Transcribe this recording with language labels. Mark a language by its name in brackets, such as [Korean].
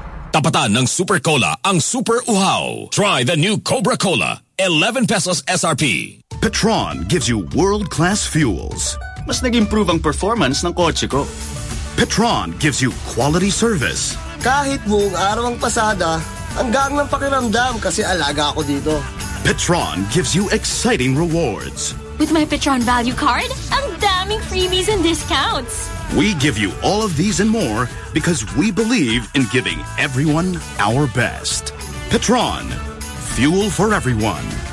[Filipino] Tapatan ng Super Cola ang Super Uhaw. [English] Try the new Cobra Cola. 11 pesos SRP. Petron gives you world-class fuels. [Filipino] Mas nag-improve ang performance ng kotse ko. [English] Petron gives you quality service. [Filipino] Kahit buong araw ang pasada, hanggang ng pakiramdam kasi alaga ako dito. [English] Petron gives you exciting rewards. With my Petron Value Card, [Filipino] ang daming [English] freebies and discounts. We give you all of these and more because we believe in giving everyone our best. Petron, fuel for everyone.